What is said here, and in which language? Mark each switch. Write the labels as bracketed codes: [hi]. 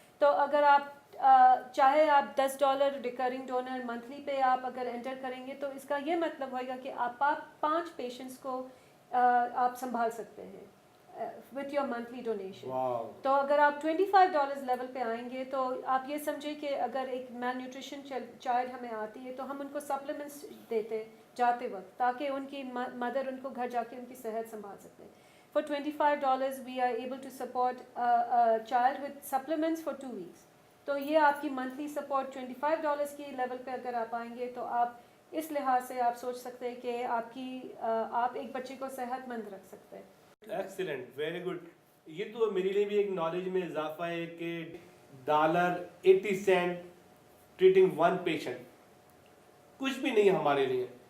[ur] تو اگر آپ چاہے آپ $10 ریکرنگ ڈونر منتھلی پہ آپ اگر انٹر کریں گے تو اس کا یہ مطلب ہوئے گا کہ آپ 5 پیشنٹس کو آپ سنبھال سکتے ہیں [en] with your monthly donation. [ur] تو اگر آپ $25 لیول پہ آئیں گے تو آپ یہ سمجھیں کہ اگر ایک مال نیوٹریشن چائلڈ ہمیں آتی ہے تو ہم ان کو سپلیمنٹس دیتے جاتے وقت, تاکہ ان کی مدر ان کو گھر جا کے ان کی صحت سنبھال سکتے ہیں. [en] For $25 we are able to support a child with supplements for 2 weeks. [ur] تو یہ آپ کی منتھلی سپورٹ $25 کی لیول پہ اگر آپ آئیں گے تو آپ اس لحاظ سے آپ سوچ سکتے ہیں کہ آپ ایک بچے کو صحت مند رکھ سکتے ہیں. [en] Excellent, very good. [ur] یہ تو میرے لیے بھی ایک نالج میں اضافہ ہے کہ $80 [en] treating one patient [ur] کچھ بھی نہیں ہے ہمارے لیے.